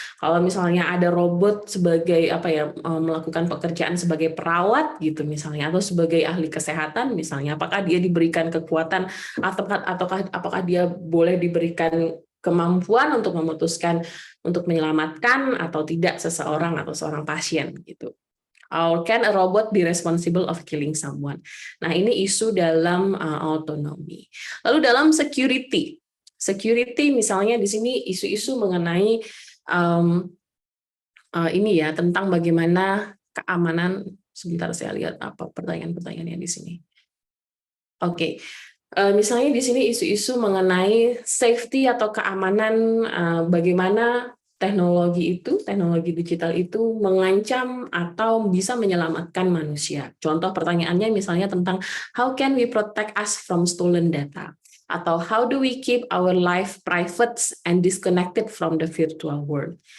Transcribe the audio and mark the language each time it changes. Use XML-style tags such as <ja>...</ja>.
<id>Kalau misalnya ada robot sebagai melakukan pekerjaan sebagai perawat gitu misalnya, atau sebagai ahli kesehatan misalnya, apakah dia diberikan kekuatan apakah dia boleh diberikan kemampuan untuk memutuskan untuk menyelamatkan atau tidak seseorang atau seorang pasien gitu.</id> <en>Or can a robot be responsible of killing someone?</en> <id>Nah, ini isu dalam autonomy. Lalu dalam security misalnya di sini isu-isu mengenai ini ya, tentang bagaimana keamanan. Sebentar saya lihat apa pertanyaan-pertanyaannya di sini. Oke. Misalnya di sini isu-isu mengenai safety atau keamanan, bagaimana teknologi digital itu mengancam atau bisa menyelamatkan manusia. Contoh pertanyaannya misalnya tentang</id> <en>how can we protect us from stolen data? Atau how do we keep our life private and disconnected from the virtual world?</en>